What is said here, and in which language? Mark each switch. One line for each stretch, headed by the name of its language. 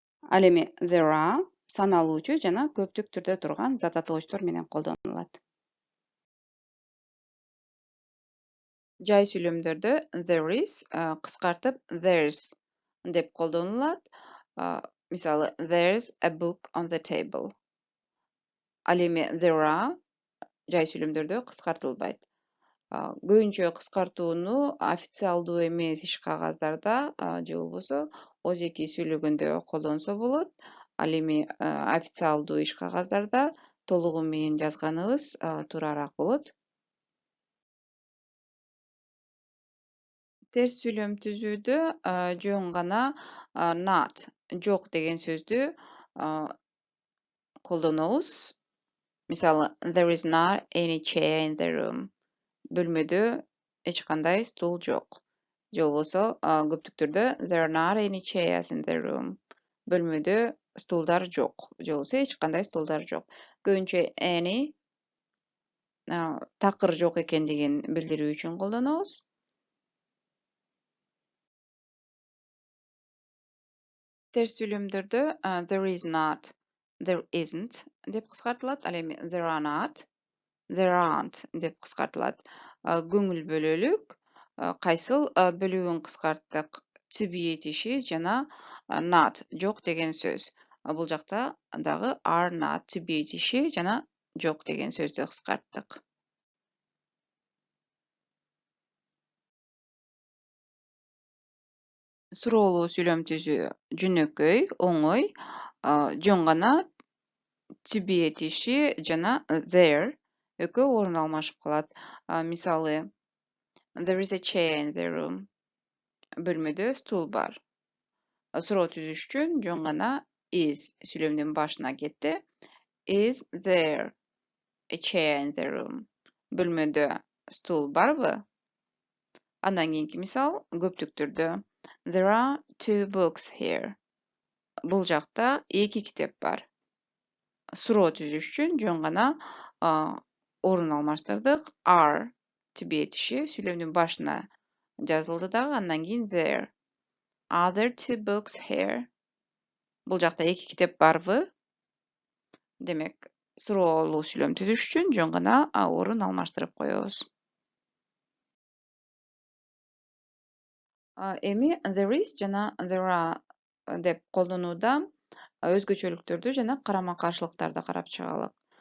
Kyrgyz: Ал эми
English: there are
Kyrgyz: саналуучу жана көптүк түрдө турган зататочтор менен колдонулат. Жай сүйлөмдөрдө
English: there is
Kyrgyz: кыскартып
English: there's
Kyrgyz: деп колдонулат. Мисалы,
English: there's a book on the table.
Kyrgyz: Ал эми
English: there are
Kyrgyz: жай сүйлөмдөрдө кыскартылбайт. Көбүнчө кыскартууну официалдуу эмес иш кагаздарда же болбосо озеки сүйлөгөндө колдонсо болот. Ал эми официалдуу иш кагаздарда толугу менен жазганыбыз туурараак болот. Терс сүйлөм түзүүдө жөн гана not жок деген сөздү колдонобуз. Мисалы,
English: there is not any chair in the room.
Kyrgyz: Бөлмөдө эч кандай стул жок. Же болбосо көптүктөрдө
English: there are not any chairs in the room.
Kyrgyz: Бөлмөдө стулдар жок. Же болбосо эч кандай стулдар жок. Көбүнчө any такыр жок экендигин билдирүү үчүн колдонобуз. Терс сүйлөмдөрдө
English: there is not, there isn't
Kyrgyz: деп кыскартылат. Ал эми
English: there are not, there aren't
Kyrgyz: деп кыскартылат. Көңүл бөлөлүк кайсыл бөлүгүн кыскарттык?
English: To be
Kyrgyz: этиши жана not жок деген сөз. Бул жакта дагы
English: are not to be
Kyrgyz: этиши жана жок деген сөздү кыскарттык. Суроолуу сүйлөм түзүү жөнөкөй, оңой, жөн гана
English: to be
Kyrgyz: этиши жана there экөө орун алмашып калат.
English: Мисалы, there is a chair in the room.
Kyrgyz: Бөлмөдө стул бар. Суроо түзүш үчүн жөн гана is сүйлөмдүн башына кетти.
English: Is there a chair in the room?
Kyrgyz: Бөлмөдө стул барбы? Андан кийинки мисал көптүктөрдө
English: there are two books here.
Kyrgyz: Бул жакта эки китеп бар. Суроо түзүш үчүн жөн гана орун алмаштырдык.
English: Are to be
Kyrgyz: этиши сүйлөмдүн башына жазылды дагы, андан кийин there.
English: Are there two books here?
Kyrgyz: Бул жакта эки китеп барбы? Демек, суроолуу сүйлөм түзүш үчүн жөн гана орун алмаштырып коебуз. Эми
English: there is
Kyrgyz: жана
English: there are
Kyrgyz: деп колдонууда өзгөчөлүктөрдү жана карама каршылыктарды карап чыгалык.